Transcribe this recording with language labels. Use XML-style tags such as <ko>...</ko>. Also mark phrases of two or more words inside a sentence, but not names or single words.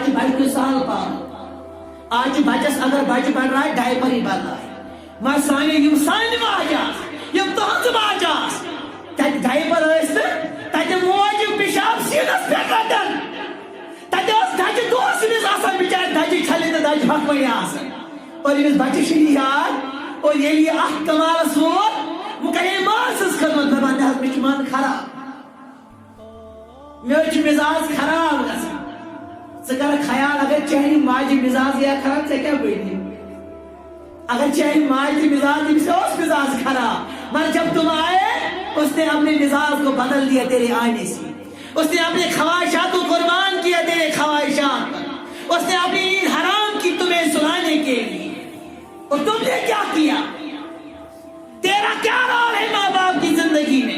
<ks>چھُ بچہِ کُن سہل پالُن آج چھُ بچس اگر بچہِ بڑرایہِ ڈایپرٕے بدلایہِ مگر سانہِ یِم سانہِ ماجہِ آسہٕ یِم تُہنٛزٕ ماجہِ آسہٕ تتہِ ڈایپر ٲسۍ نہٕ تتہِ موج یِم پِشاب سیٖنس پٮ۪ٹھ رٹان تتہِ ٲس دجہِ دۄہس أمِس آسان بِچارِ دجہِ چھلٕنۍ تہٕ دجہِ پھکوٕنۍ آسان اور أمِس بچس چھُ یہِ یاد اور ییٚلہِ یہِ اتھ کمالس ووت وۄنۍ کرے ماجہِ سٕنٛز خدمت دپان نہ حظ مےٚ چھُ من خراب مےٚ حظ چھُ مِزاج خراب گژھان ژٕ کر خیال اگر چانہِ ماجہِ مِزاز یا خراب ژےٚ کیٛاہ بٔنہِ اگر چانہِ ماجہِ تہِ مِزاج تٔمِس اوس مِزاج خراب</ks> <ur>مگر جب تم آئے اس نے اپنے مزاج کو بدل دیا تیرے آنے سے اس نے اپنے خواہشات کو قربان کیا تیرے خواہشات پر، اس نے اپنی نیند حرام کی تمہیں سلانے کے لیے، اور تم نے کیا کیا؟ تیرا کیا رول ہے ماں باپ کی زندگی میں؟</ur>